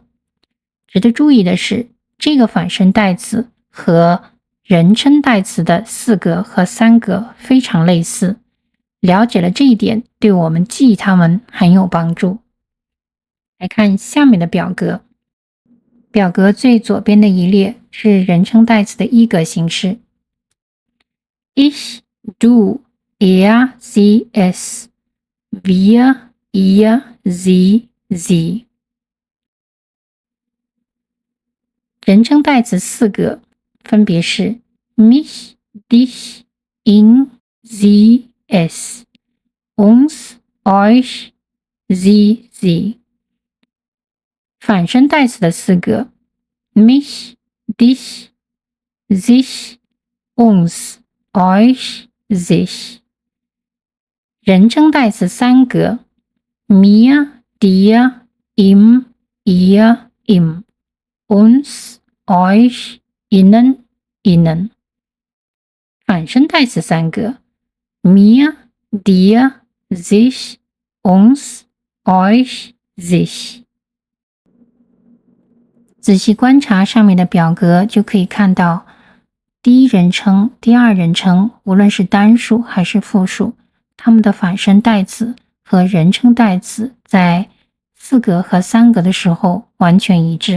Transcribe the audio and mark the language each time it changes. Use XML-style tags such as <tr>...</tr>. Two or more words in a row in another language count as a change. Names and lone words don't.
<zh>值得注意的是，这个反身代词和人称代词的四格和三格非常类似。了解了这一点，对我们记忆它们很有帮助。来看下面的表格。表格最左边的一列是人称代词的一格形式。</zh> <de>Ich, du, er, sie, es, wir, ihr, sie, sie。</de> <zh>人称代词四格分别是</zh> <de>mich, dich, ihn, sie, es, uns, euch, sie, sie。</de> <zh>反身代词的四格</zh> <de>mich, dich, sich, uns, euch, sich。</de> <zh>人称代词三格</zh> <de>mir, dir, ihm, ihr, ihm, uns, euch, ihnen, ihnen。</de> <zh>反身代词三格</zh> <de>mir, dir, sich, uns, euch, sich。</de> <zh>仔细观察上面的表格，就可以看到第一人称、第二人称，无论是单数还是复数，它们的反身代词和人称代词在四格和三格的时候完全一致。</zh>